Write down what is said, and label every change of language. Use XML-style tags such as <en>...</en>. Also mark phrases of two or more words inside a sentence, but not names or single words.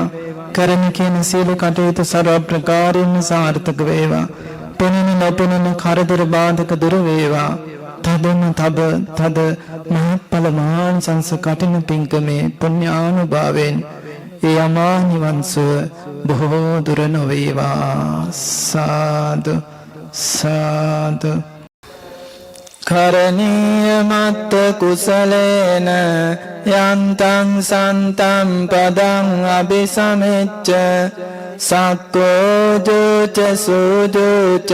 <si>කරන කියන සියලු කටයුතු සර්ව ප්‍රකාරයෙන් සාර්ථක වේවා. පෙනෙන නොපෙනෙන කරදර බාධක දුර වේවා. තද මහත්ඵල මහානිසංස කටින පින්කමේ පුණ්‍යානුභාවයෙන් ඒ අමා නිවන් සුව බොහෝ දුර නොවේවා. සාදු සාදු.</si> <pi>කරණීය මත්ත කුසලේන යන්තං සන්තම් පදං අபிසමෙච්ච සක්කෝ ජෝච සූජෝච</pi>